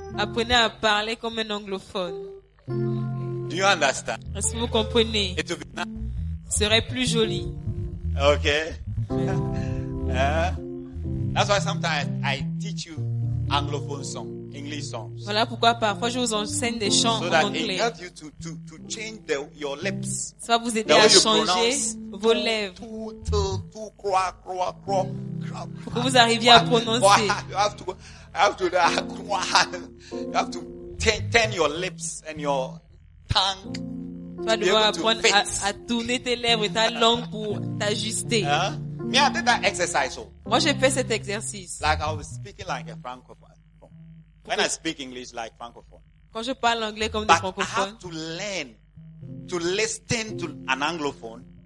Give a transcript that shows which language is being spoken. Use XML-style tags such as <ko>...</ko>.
<fr>Apprenez à parler comme un anglophone.</fr> <en>Do you understand?</en> <fr>Est-ce que vous comprenez?</fr> <en>It will be nice.</en> <fr>Serait plus joli.</fr> <en>Okay. That's why sometimes I teach you anglophone songs, English songs.</en> <fr>Voilà pourquoi parfois je vous enseigne des chants en anglais.</fr> <en>So that it helps you to change your lips.</en> <fr>Ça vous aide à changer vos lèvres. Pour que vous arriviez à prononcer.</fr> <en>You have to turn your lips and your tongue.</en> <fr>Tu vas devoir apprendre à tourner tes lèvres et ta langue pour t'ajuster.</fr> <en>Me, I did that exercise.</en> <fr>Moi, j'ai fait cet exercice.</fr> <en>Like I was speaking like a francophone. When I speak English like francophone.</en> <fr>Quand je parle anglais comme</fr> <en>but</en> <fr>des francophones.</fr> <en>I have to learn to listen to an anglophone.</en>